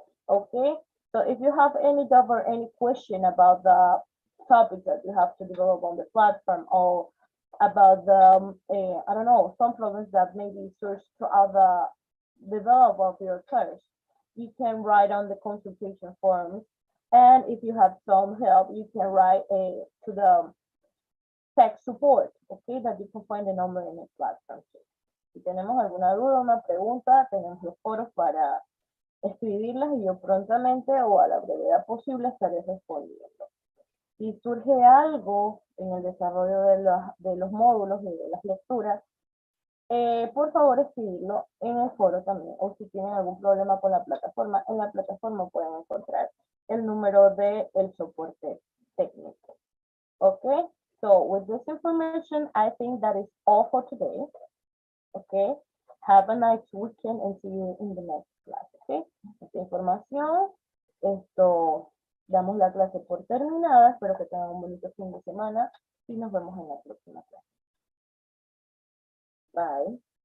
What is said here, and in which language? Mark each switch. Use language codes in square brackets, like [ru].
[en] Okay, so if you have any doubt or any question about the topics that you have to develop on the platform, or about the I don't know, some problems that maybe search throughout the development of your course, you can write on the consultation forms, and if you have some help, you can write to the tech support, okay, that you can find the number in the platform. [es] Si tenemos alguna duda, una pregunta, tenemos los foros para escribirlas y yo prontamente o a la brevedad posible estaré respondiendo. Si surge algo en el desarrollo de los módulos y de las lecturas, por favor escribirlo en el foro también, o si tienen algún problema con la plataforma, en la plataforma pueden encontrar el número del soporte técnico. [en] So with this information, I think that is all for today. Okay. Have a nice weekend and see you in the next class. Okay. [es] Esta información, damos la clase por terminada. Espero que tengan un bonito fin de semana y nos vemos en la próxima clase. [en] Bye.